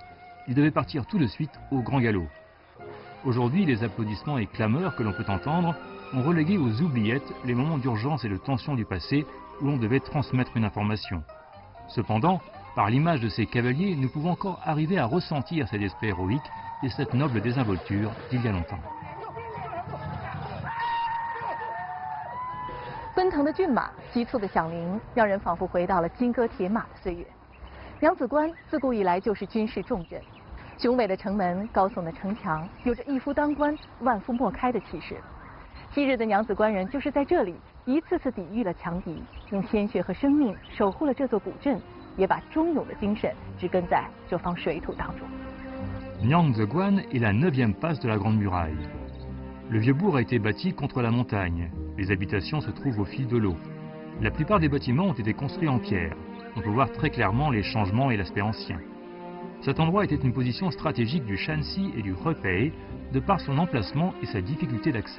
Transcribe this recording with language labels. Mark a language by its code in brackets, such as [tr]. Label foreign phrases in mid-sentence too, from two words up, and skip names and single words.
[fr] Ils devaient partir tout de suite au grand galop. Aujourd'hui, les applaudissements et clameurs que l'on peut entendre ont relégué aux oubliettes les moments d'urgence et de tension du passé où l'on devait transmettre une information. Cependant, par l'image de ces cavaliers, nous pouvons encore arriver à ressentir cet esprit héroïque et cette noble désinvolture d'il y a longtemps. [zh] 奔腾的骏马，急促的响铃，让人仿佛回到了金戈铁马的岁月。娘子关自古以来就是军事重镇，雄伟的城门、高耸的城墙，有着一夫当关、万夫莫开的气势。昔日的娘子关人就是在这里一次次抵御了强敌，用鲜血和生命守护了这座古镇，也把忠勇的精神植根在这方水土当中。 [fr] Nyangzheguan est la 9e passe de la Grande Muraille. Le vieux bourg a été bâti contre la montagne. Les habitations se trouvent au fil de l'eau. La plupart des bâtiments ont été construits en pierre. On peut voir très clairement les changements et l'aspect ancien. Cet endroit était une position stratégique du Shanxi et du Hebei de par son emplacement et sa difficulté d'accès.